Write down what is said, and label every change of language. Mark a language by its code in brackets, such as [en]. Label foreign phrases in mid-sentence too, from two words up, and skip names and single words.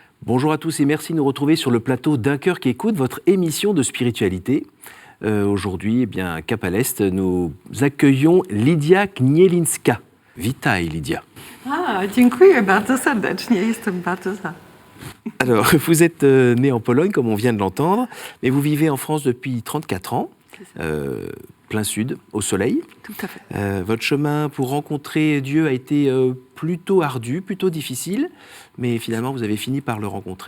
[fr] Bonjour à tous et merci de nous retrouver sur le plateau d'Un cœur qui écoute, votre émission de spiritualité. Aujourd'hui, à Cap à l'Est, nous accueillons Lidia Knielinska. [pl] Witaj, Lidia. Dziękuję bardzo serdecznie, jestem bardzo za. [fr] Alors, vous êtes née en Pologne, comme on vient de l'entendre, mais vous vivez en France depuis 34 ans, plein sud, au soleil. Tout à fait. Votre chemin pour rencontrer Dieu a été plutôt ardu, plutôt difficile, mais finalement, vous avez fini par le rencontrer.